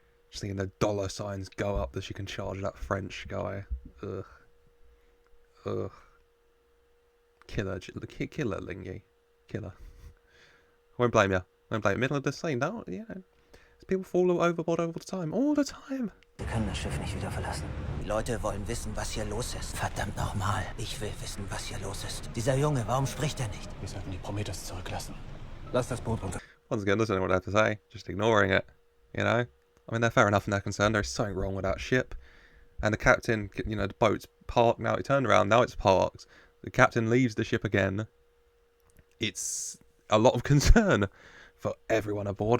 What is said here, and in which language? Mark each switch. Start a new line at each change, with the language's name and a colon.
English: Just thinking the dollar signs go up that she can charge that French guy. Ugh. Ugh. Killer, Lingy. Killer. I won't blame you. I won't blame you. Middle of the scene, no, you know. People fall overboard all the time. All the time.
German: Wir können das Schiff nicht wieder verlassen. Die Leute wollen wissen, was hier los ist. Verdammt nochmal. Ich will wissen, was hier los ist. Dieser Junge, warum spricht er nicht? Wir sollten die Prometheus zurücklassen. Lass das Boot runter.
English: Once again, doesn't know what I have to say. Just ignoring it. You know? I mean, they're fair enough in their concern. There's something wrong with that ship. And the captain, you know, the boat's parked. Now it turned around. Now it's parked. The captain leaves the ship again. It's a lot of concern for everyone aboard.